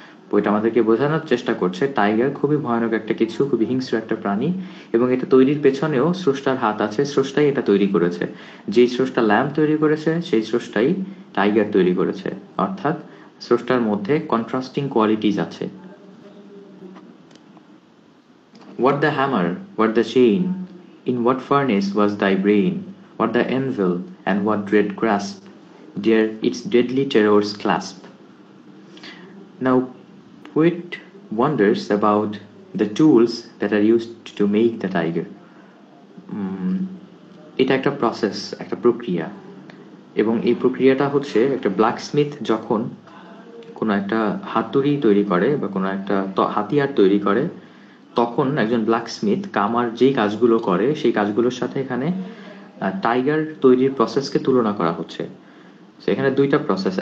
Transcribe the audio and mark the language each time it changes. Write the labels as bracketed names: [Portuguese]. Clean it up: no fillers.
[Bangla] বইটা আমাদেরকে বোঝানোর চেষ্টা করছে টাইগার খুবই ভয়ানক একটা কিছু, খুবই হিংস্র একটা প্রাণী, এবং এটা তৈরির পেছনেও স্রষ্টার হাত আছে। স্রষ্টাই এটা তৈরি করেছে। যেই স্রষ্টা ল্যাম্ব তৈরি করেছে সেই স্রষ্টাই টাইগার তৈরি করেছে। অর্থাৎ স্রষ্টার মধ্যে কন্ট্রাস্টিং কোয়ালিটিজ আছে। [English] What the hammer, what the chain, in what furnace was thy brain? What the anvil, and what dread grasp, dare its deadly terrors clasp? Now, poet wonders about the tools that are used to make the tiger. [Bangla] এটা একটা process, একটা প্রক্রিয়া, এবং এই প্রক্রিয়াটা হচ্ছে একটা blacksmith যখন কোনো একটা হাতুড়ি তৈরি করে বা কোনো একটা হাতিয়ার তৈরি করে, তখন একজন ব্ল্যাকস্মিথ কামার যেই কাজগুলো করে সেই কাজগুলোর সাথে এখানে টাইগার তৈরির প্রসেসকে তুলনা করা হচ্ছে। এখানে দুইটা প্রসেস।